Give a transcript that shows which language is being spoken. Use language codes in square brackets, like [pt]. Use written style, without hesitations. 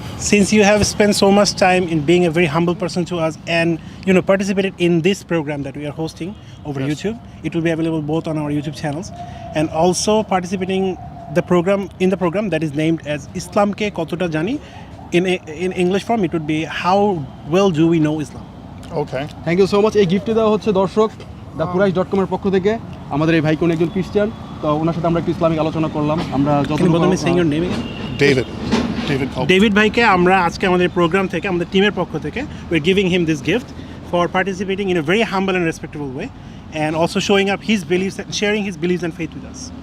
[en] Since you have spent so much time in being a very humble person to us and participated in this program that we are hosting over YouTube, it will be available both on our YouTube channels, and also participating in the program that is named as Islam Ke Kotota Jani. In English form it would be how well do we know Islam. Okay. Thank you so much. [bn] এই গিফটটি দেওয়া হচ্ছে দর্শক the কুরাইশ.com এর পক্ষ থেকে। আমাদের এই ভাই কোন একজন খ্রিস্টান, তো ওনার সাথে আমরা একটু ইসলামিক আলোচনা করলাম। আমরা [en] Can you bother me saying your name again? David Culp. [bn] David ভাইকে আমরা আজকে আমাদের প্রোগ্রাম থেকে, আমাদের টিমের পক্ষ থেকে, [en] we're giving him this gift for participating in a very humble and respectable way, and also showing up his beliefs and sharing his beliefs and faith with us.